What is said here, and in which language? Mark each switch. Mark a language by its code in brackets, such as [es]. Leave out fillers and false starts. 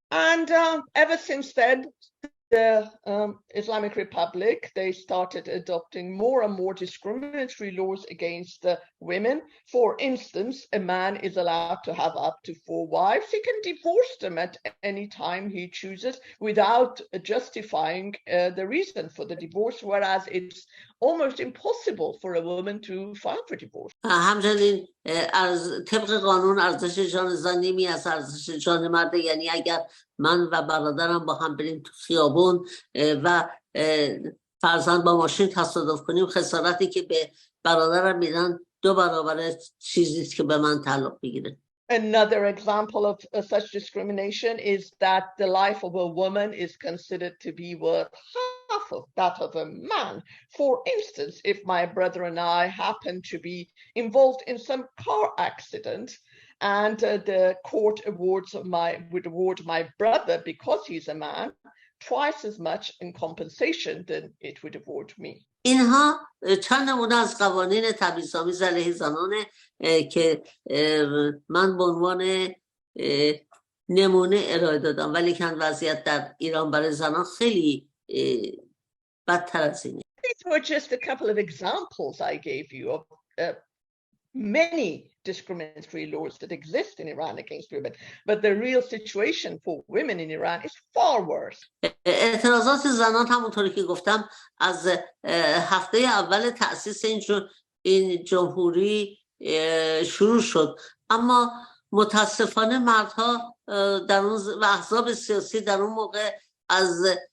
[en] And ever since then, the Islamic Republic, they started adopting more and more discriminatory laws against women. For instance, a man is allowed to have up to 4 wives. He can divorce them at any time he chooses without justifying the reason for the divorce, whereas it's almost impossible for a woman to file for divorce. [fa] همچنین از طبق قانون ارزش جان زن نیمی از ارزش جان مرد، یعنی اگر من و برادرم با هم بریم تو خیابون و فرضاً با ماشین تصادف کنیم، خسارتی که به برادرم میدن 2 برابر چیزی که به من تعلق بگیره. [en] Another example of such discrimination is that the life of a woman is considered to be worth half of that of a man. For instance, if my brother and I happen to be involved in some car accident, and the court would award my brother, because he's a man, twice as much in compensation than it would award me. [fa] اینها چند نمونه از قوانین تبعیض‌آمیز علیه زنانه که من به عنوان نمونه ارائه دادم، ولی که وضعیت در ایران برای زنان خیلی بدتر از اینه. [en] These were just a couple of examples I gave you of many discriminatory laws that exist in Iran against women, but the real situation for women in Iran is far worse. [fa] اعتراضات زنان همونطوری که گفتم از هفته اول تأسیس این جمهوری شروع شد، اما متاسفانه مردها در اون و احزاب سیاسی در اون موقع از